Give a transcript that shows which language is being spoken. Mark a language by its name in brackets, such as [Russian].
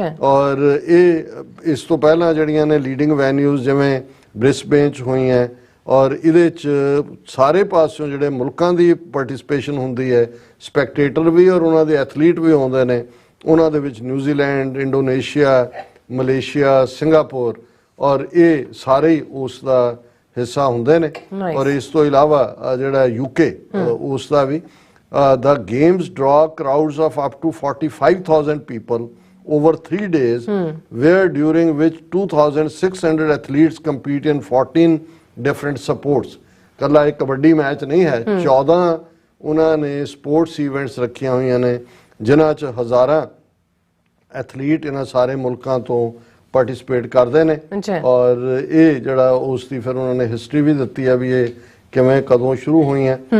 [Punjabi] ਔਰ ਇਹ ਇਸ ਤੋਂ ਪਹਿਲਾਂ ਜਿਹੜੀਆਂ ਨੇ ਲੀਡਿੰਗ ਵੈਨਿਊਜ਼ ਜਿਵੇਂ ਬ੍ਰਿਸਬੇਨ 'ਚ ਹੋਈਆਂ ਔਰ ਇਹਦੇ 'ਚ ਸਾਰੇ ਪਾਸਿਓਂ ਜਿਹੜੇ ਮੁਲਕਾਂ ਦੀ ਪਾਰਟਿਸਿਪੇਸ਼ਨ ਹੁੰਦੀ ਹੈ, ਸਪੈਕਟੇਟਰ ਵੀ ਔਰ ਉਹਨਾਂ ਦੇ ਐਥਲੀਟ ਵੀ ਆਉਂਦੇ ਨੇ। ਉਹਨਾਂ ਦੇ ਵਿੱਚ ਨਿਊਜ਼ੀਲੈਂਡ, ਇੰਡੋਨੇਸ਼ੀਆ, ਮਲੇਸ਼ੀਆ, ਸਿੰਗਾਪੁਰ ਔਰ ਇਹ ਸਾਰੇ ਹੀ ਉਸ ਦਾ ਹਿੱਸਾ ਹੁੰਦੇ ਨੇ। ਔਰ ਇਸ ਤੋਂ ਇਲਾਵਾ ਜਿਹੜਾ UK ਉਸ ਦਾ ਵੀ [English] the games draw crowds of up to 45,000 people over 3 days where during which 2,600 athletes compete in 14 different sports। [Punjabi] ਕੱਲਾ ਇੱਕ ਕਬੱਡੀ ਮੈਚ ਨਹੀਂ ਹੈ, 14 ਉਹਨਾਂ ਨੇ ਸਪੋਰਟਸ ਇਵੈਂਟਸ ਰੱਖੀਆਂ ਹੋਈਆਂ ਨੇ ਜਿਨ੍ਹਾਂ 'ਚ ਹਜ਼ਾਰਾਂ ਐਥਲੀਟ ਇਹਨਾਂ ਸਾਰੇ ਮੁਲਕਾਂ ਤੋਂ ਪਾਰਟਿਸਿਪੇਟ ਕਰਦੇ ਨੇ। ਔਰ ਇਹ ਜਿਹੜਾ ਉਸ ਦੀ ਫਿਰ ਉਹਨਾਂ ਨੇ ਹਿਸਟਰੀ ਵੀ ਦਿੱਤੀ ਹੈ ਵੀ ਇਹ ਕਿਵੇਂ ਕਦੋਂ ਸ਼ੁਰੂ ਹੋਈਆਂ।